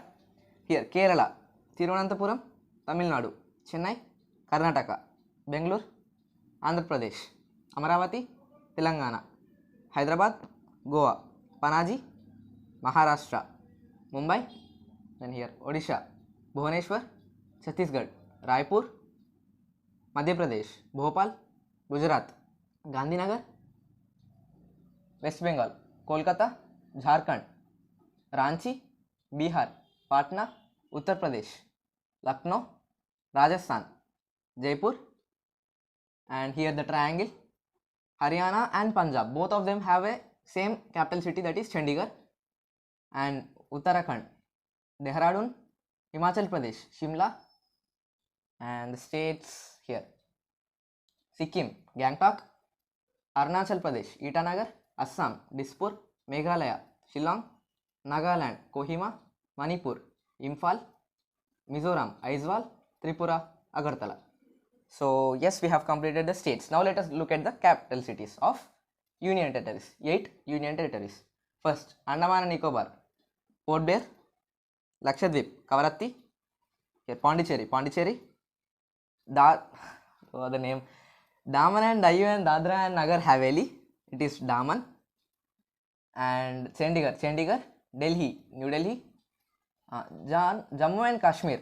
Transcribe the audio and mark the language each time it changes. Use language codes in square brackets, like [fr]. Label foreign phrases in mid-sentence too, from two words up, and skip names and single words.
[en] Here Kerala, Thiruvananthapuram, Tamil Nadu, Chennai, Karnataka, Bangalore, Andhra Pradesh, Amaravati, Telangana, Hyderabad, Goa, Panaji, Maharashtra, Mumbai, then here Odisha, Bhubaneswar, Chhattisgarh, Raipur, Madhya Pradesh, Bhopal, Gujarat, Gandhinagar, West Bengal, Kolkata, Jharkhand, Ranchi, Bihar, Patna, Uttar Pradesh, Lucknow, Rajasthan, Jaipur, and here the triangle, Haryana and Punjab. Both of them have a same capital city, that is Chandigarh, and Uttarakhand, Dehradun, Himachal Pradesh, Shimla, and the states here, Sikkim, Gangtok, Arunachal Pradesh, Itanagar, Assam, Dispur, Meghalaya, Shillong, Nagaland, Kohima, Manipur, Imphal, Mizoram, Aizawl, Tripura, Agartala. So yes, we have completed the states. Now let us look at the capital cities of union territories. 8 union territories. First, Andaman and Nicobar, Port Blair, Lakshadweep, Kavaratti, here Pondicherry, the name, Daman and Diu and Dadra and Nagar Haveli, it is Daman, and Chandigarh, Delhi, New Delhi, Jammu and Kashmir.